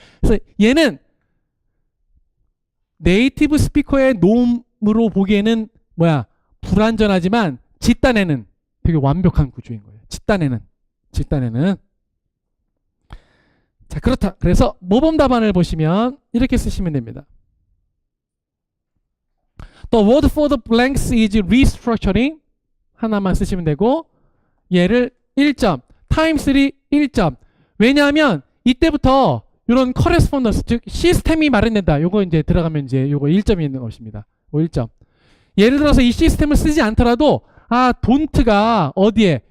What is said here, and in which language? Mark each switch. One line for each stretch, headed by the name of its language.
Korean: 그래서 얘는 네이티브 스피커의 놈으로 보기에는 뭐야? 불완전하지만 집단에는 되게 완벽한 구조인 거예요. 집단에는. 자, 그렇다. 그래서 모범 답안을 보시면 이렇게 쓰시면 됩니다.
English: The word for the blanks is restructuring.
Korean: 하나만 쓰시면 되고 얘를 1점, 타임3 1점. 왜냐하면 이때부터 이런 커레스폰던스, 즉 시스템이 마련된다. 요거 이제 들어가면 이제 요거 1점이 있는 것입니다. 1점. 예를 들어서 이 시스템을 쓰지 않더라도 don't가 어디에?